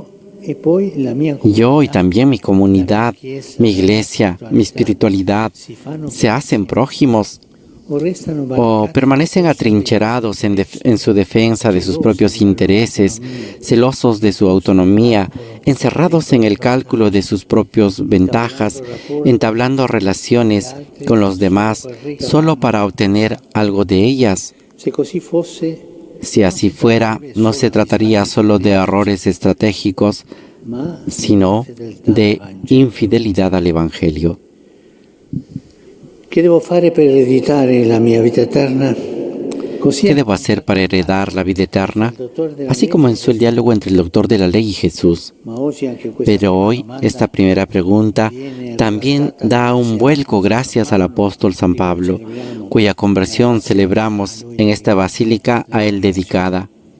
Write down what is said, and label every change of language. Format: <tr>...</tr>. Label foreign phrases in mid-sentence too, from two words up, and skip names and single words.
<es>Yo y también mi comunidad, mi iglesia, mi espiritualidad, se hacen prójimos o permanecen atrincherados en su defensa de sus propios intereses, celosos de su autonomía, encerrados en el cálculo de sus propias ventajas, entablando relaciones con los demás solo para obtener algo de ellas. Si así fuera, no se trataría solo de errores estratégicos, sino de infidelidad al Evangelio. ¿Qué debo</es> <it>fare per ereditare la mia vita eterna?</it> <es>¿Qué debo hacer para heredar la vida eterna? Así comenzó el diálogo entre el doctor de la ley y Jesús. Pero hoy esta primera pregunta también da un vuelco gracias al apóstol San Pablo, cuya conversión celebramos en esta basílica a él dedicada.</es>